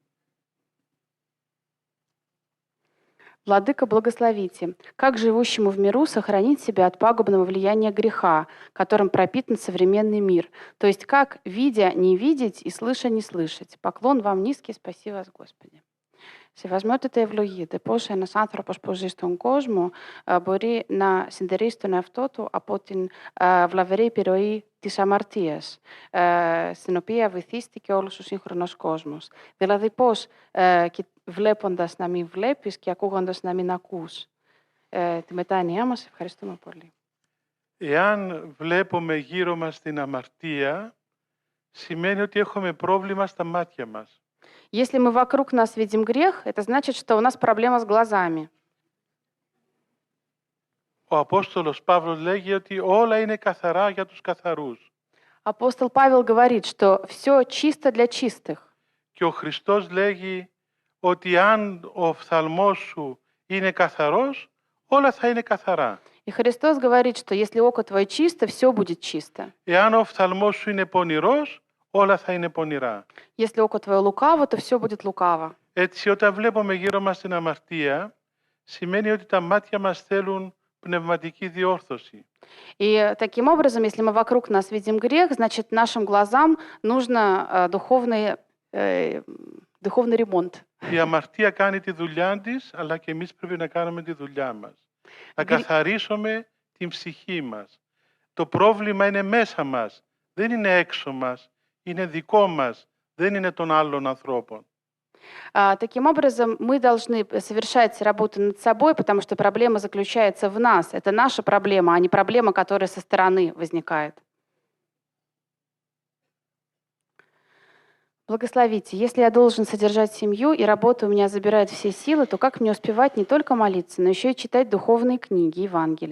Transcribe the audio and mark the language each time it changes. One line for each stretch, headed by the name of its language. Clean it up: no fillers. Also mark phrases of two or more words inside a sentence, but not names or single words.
Russian: Владыка, благословите. Как живущему в миру сохранить себя от пагубного влияния греха, которым пропитан современный мир? То есть как, видя, не видеть и слыша, не слышать? Поклон вам низкий, спаси вас, Господи.
Greek: Σεβασμιότητα ευλογείται. Πώς ένας άνθρωπος που ζει στον κόσμο μπορεί να συντηρήσει τον εαυτό του από την βλαβερή επιρροή της αμαρτίας, στην οποία βυθίστηκε όλος ο σύγχρονος κόσμος. Δηλαδή πώς βλέποντας να μην βλέπεις και ακούγοντας να μην ακούς. Τη μετάνοιά μας ευχαριστούμε πολύ. Εάν βλέπουμε γύρω μας την αμαρτία, σημαίνει ότι έχουμε πρόβλημα στα μάτια μας.
Russian: Если мы вокруг нас видим грех, это значит, что у нас проблема с глазами.
Greek: Ο Απόστολος Παύλος λέγει ότι όλα είναι καθαρά για τους καθαρούς.
Russian: Апостол Павел говорит, что все чисто для чистых.
Greek: Και ο Χριστός λέγει ότι αν ο οφθαλμός σου είναι καθαρός, όλα θα είναι καθαρά.
Russian: И Христос говорит, что если око твое чисто, все будет чисто.
Greek: Εάν ο οφθαλμός σου είναι πονηρός, όλα θα είναι πονηρά.
Russian: Если око твое лукаво, то все будет лукаво.
Greek: Έτσι, όταν βλέπουμε γύρω μας την αμαρτία, σημαίνει ότι τα μάτια μας θέλουν πνευματική диόρθωση.
Russian: И таким образом, если мы вокруг нас видим грех, значит, нашим глазам нужно духовный ремонт.
Greek: Η αμαρτία κάνει τη δουλειά της, αλλά και εμείς πρέπει να κάνουμε τη δουλειά μας. Να καθαρίσουμε την ψυχή μας. Το πρόβλημα είναι μέσα μας, δεν είναι έξω μας, είναι δικό μας, δεν είναι των άλλων ανθρώπων.
Russian: Таким образом, мы должны совершать работу над собой, потому что проблема заключается в нас. Это наша проблема, а не проблема, которая со стороны возникает. Благословите. Если я должен содержать семью, и работа у меня забирает все силы, то как мне успевать не только молиться, но еще и читать духовные книги, Евангелия?